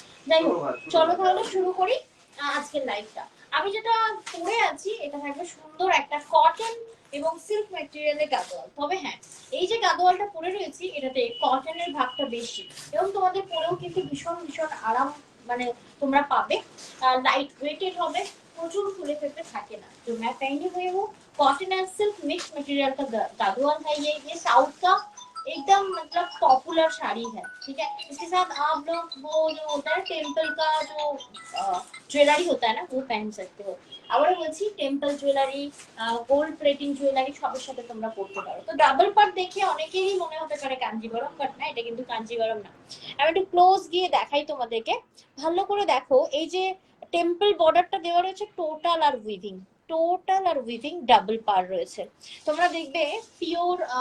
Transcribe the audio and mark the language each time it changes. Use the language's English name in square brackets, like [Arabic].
[Bangla] যাই হোক, চলো তাহলে শুরু করি আজকের লাইভটা। আমি যেটা পরে আছি এটা থাকবে সুন্দর একটা কটন এবং সিল্ক ম্যাটেরিয়ালের গাদোয়াল। তবে হ্যাঁ, এই যে গাদোয়ালটা পরে রয়েছি এটাতে কটনের ভাগটা বেশি, এবং তোমাদের পরেও কিন্তু ভীষণ ভীষণ আরাম মানে তোমরা পাবে। লাইট ওয়েটেড হবে, প্রচুর ফুলে ফেপে থাকে না। [Hindi] तो मैं पहनी हुई हूँ cotton and silk mix material का गादोआल है। ये साउथ का एकदम मतलब पॉपुलर साड़ी है, ठीक है। इसके साथ आप लोग वो जो होता है टेम्पल का जो ज्वेलरी होता है ना, वो पहन सकते हो। [Bangla] আবার বলছি temple jewellery, gold plating jewellery সবের সাথে তোমরা পড়তে পারো। তো ডাবল পার্ট দেখে অনেকেরই মনে হতে পারে কাঞ্জিবরম, বাট না, এটা কিন্তু কাঞ্জিবরম না। আমি একটু ক্লোজ গিয়ে দেখাই তোমাদেরকে, ভালো করে দেখো। এই যে টেম্পল বর্ডারটা দেওয়া রয়েছে, টোটাল আর উইভিং ডাবল পার রয়েছে। তোমরা দেখবে পিওর